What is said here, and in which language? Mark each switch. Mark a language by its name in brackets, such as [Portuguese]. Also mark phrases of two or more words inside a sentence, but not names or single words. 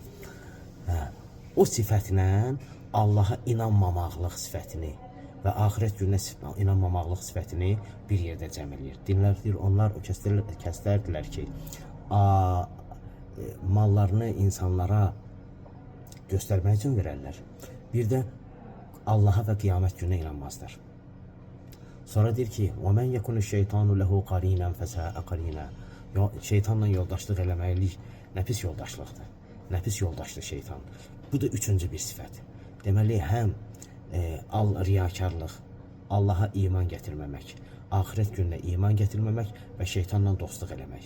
[Azerbaijani] O sifətlə Allaha inanmamaqlıq sifətini və axirət gününə inanmamaqlıq sifətini bir yerdə cəm eləyir. Deyir, onlar o kəslərdirlər ki, mallarını insanlara göstərmək üçün verərlər. Bir də Allaha və qiyamət gününə inanmazlar. Sonra deyir ki, [Arabic] وَمَنْ يَكُنُ الشَّيْطَانُ لَهُ قَرِينًا فَسَاءَ قَرِينًا. [Azerbaijani] Şeytanla yoldaşlıq eləməklik nə pis yoldaşlıqdır. Nə pis yoldaşdır şeytan. Bu da üçüncü bir sifət. Deməli, həm riyakarlıq, Allaha iman gətirməmək, axirət gününə iman gətirməmək və şeytanla dostluq eləmək.